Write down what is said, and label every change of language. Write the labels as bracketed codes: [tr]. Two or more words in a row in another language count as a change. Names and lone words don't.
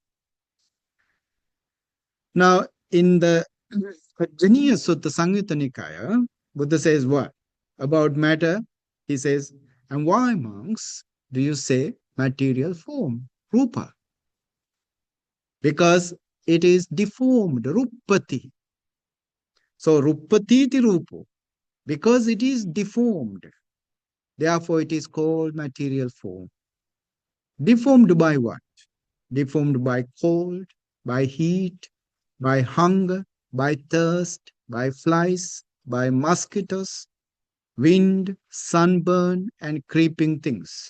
[en] Now, in the Janiya Sutta Samyutta Nikaya, Buddha says what? About matter, he says, and why, monks, do you say material form, rupa? Because it is deformed, rupati. [pi] So, rupati ti rupo, [en] because it is deformed. Therefore, it is called material form. Deformed by what? Deformed by cold, by heat, by hunger, by thirst, by flies, by mosquitoes, wind, sunburn, and creeping things.